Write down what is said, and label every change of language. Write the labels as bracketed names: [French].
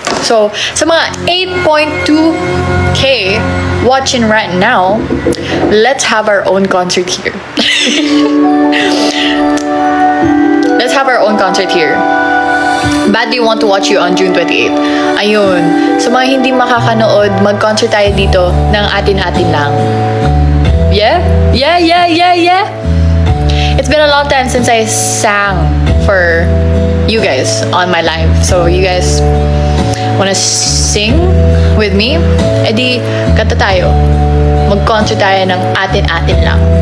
[English] So, [Filipino] sa mga [English] 8.2k watching right now, let's have our own concert here. Let's have our own concert here. Badly want to watch you on June 28th. [Filipino] Ayun. Sa mga hindi makakanood, mag-concert tayo dito ng atin-atin lang. [English] Yeah? Yeah, yeah, yeah, yeah. It's been a long time since I sang for you guys on my live. So, you guys wanna sing with me? [Filipino] Edi, kanta tayo. Mag-concert tayo ng atin-atin lang.